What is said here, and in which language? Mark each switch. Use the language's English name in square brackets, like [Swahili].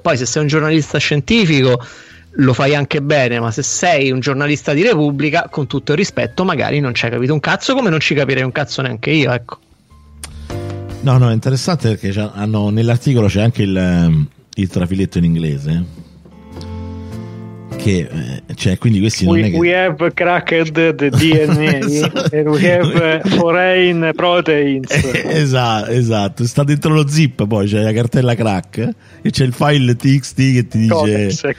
[Italian] Poi se sei un giornalista scientifico lo fai anche bene, ma se sei un giornalista di Repubblica, con tutto il rispetto, magari non ci hai capito un cazzo, come non ci capirei un cazzo neanche io, ecco. No, no, è interessante perché nell'articolo c'è anche il trafiletto in inglese, che cioè, quindi questi non è che... [English] We have cracked the DNA and we have foreign proteins. [Italian] Esatto, sta dentro lo zip, poi c'è la cartella crack e c'è il file TXT che ti dice